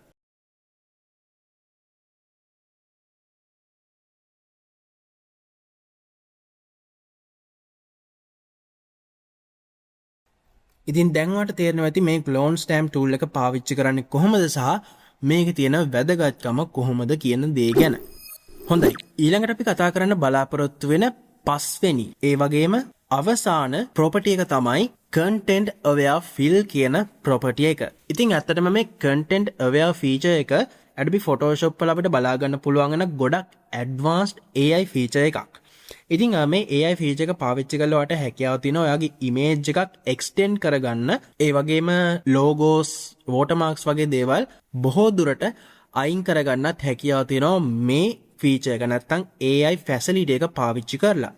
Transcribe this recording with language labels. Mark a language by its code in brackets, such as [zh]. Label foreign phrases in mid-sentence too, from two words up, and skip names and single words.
[si] ඉතින් දැන් ඔයාලට තේරෙනවා ඇති මේ [en] clone stamp tool [si] එක පාවිච්චි කරන්නේ කොහොමද සහ මේකේ තියෙන වැදගත්කම කොහොමද කියන දේ ගැන. හොඳයි. ඊළඟට අපි කතා කරන්න බලාපොරොත්තු වෙන පස්වෙනි ඒ වගේම අවසාන ප්‍රොපර්ටි එක තමයි [en] content aware fill [si] කියන ප්‍රොපර්ටි එක. ඉතින් ඇත්තටම මේ [en] content aware feature [si] එක Adobe Photoshop වල අපිට බලා ගන්න පුළුවන් වෙන ගොඩක් [en] advanced AI feature [si] එකක්. ඉතින් මේ [en] AI feature [si] එක පාවිච්චි කරලා ඔයාලට හැකියාව තියෙනවා ඔයාගේ image එකක් extend කරගන්න. ඒ වගේම [en] logos, watermarks [si] වගේ දේවල් බොහෝ දුරට අයින් කරගන්නත් හැකියාව තියෙනවා මේ feature එක නැත්තම් [en] AI facility [si] එක පාවිච්චි කරලා.